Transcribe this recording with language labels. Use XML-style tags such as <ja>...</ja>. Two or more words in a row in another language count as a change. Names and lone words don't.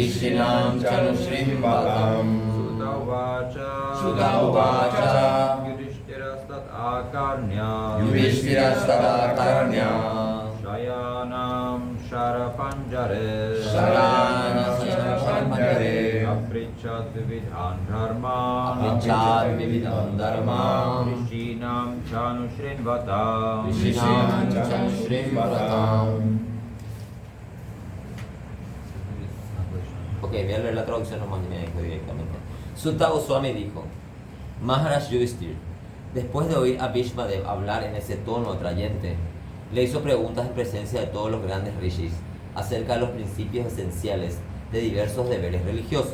<sa>Sutta Vacha Yudhishthirastat Akarnya Shayanam Sharapanjare Aprichat Vividhan Dharman Rishinam Chanushrinvatam</sa> <es>Ok, voy a leer la traducción nomás y me dejo directamente. Sutta Goswami dijo: Maharaj Yudhishthir, después de oír a Bhishmadev hablar en ese tono atrayente, le hizo preguntas en presencia de todos los grandes rishis acerca de los principios esenciales de diversos deberes religiosos.</es>